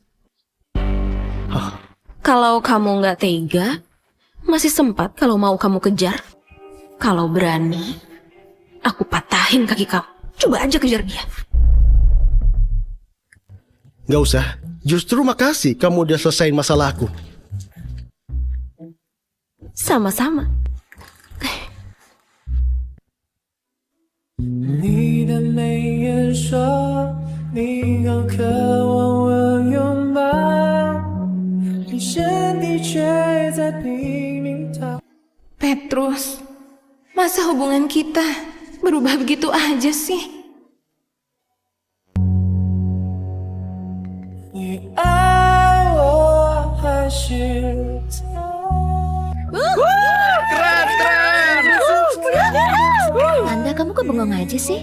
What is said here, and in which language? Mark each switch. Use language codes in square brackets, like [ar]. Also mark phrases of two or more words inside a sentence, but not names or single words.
[id] Kalau kamu nggak tega, masih sempat kalau mau kamu kejar. Kalau berani, aku patahin kaki kamu. Coba aja kejar dia. Nggak usah. Justru makasih kamu udah selesaiin masalahku. Sama-sama. [zh] 你的眉眼说，你好渴望我拥抱。 [id] Petrus, masa hubungan kita berubah begitu aja sih? Anda, kamu kok bengong aja sih?